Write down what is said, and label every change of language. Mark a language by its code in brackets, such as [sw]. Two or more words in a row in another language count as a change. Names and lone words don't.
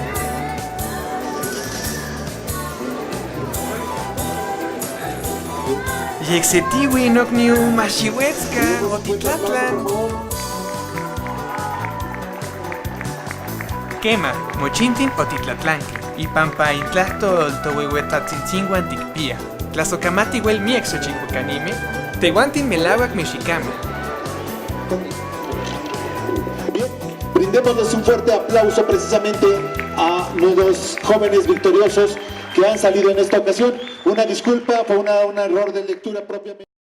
[nah] Yexetiwi nokniu Maxihuetzca o Titlatlan. Quema, mochintin o Titlatlanque. Y pampa intlacto tohuehuetatzintzingüan tikpia. Tlazocamati huel miexo chicucanime. Tehuantin melawak mexicame. [es] Bien, brindémonos un fuerte aplauso precisamente a los jóvenes victoriosos que han salido en esta ocasión. Una disculpa, fue un error de lectura propiamente.